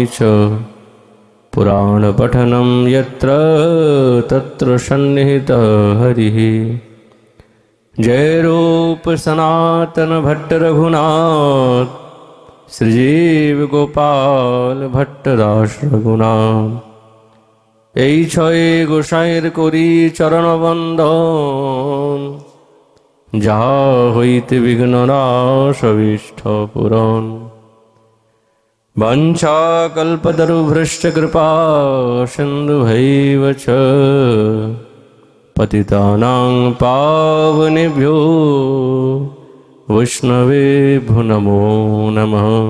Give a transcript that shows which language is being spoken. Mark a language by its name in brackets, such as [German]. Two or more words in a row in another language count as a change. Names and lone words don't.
[Sanskrit] च पुराणपठनं यत्र तत्र सन्निहितः हरिः [Bangla] जय रूप सनातन भट्ट रघुनाथ श्रीजीव गोपाल भट्टदास रघुनाथ এই ছয় গোসাইয়ের করি চরণবন্দন যাহা হইতে বিঘ্ন নাশ অভীষ্ট পূরণ [Sanskrit] वंशाकल्पतरुभ्यश्च कृपा सिन्धुभैव च पतितानां पावनेभ्यो वैष्णवेभ्यो नमो नमः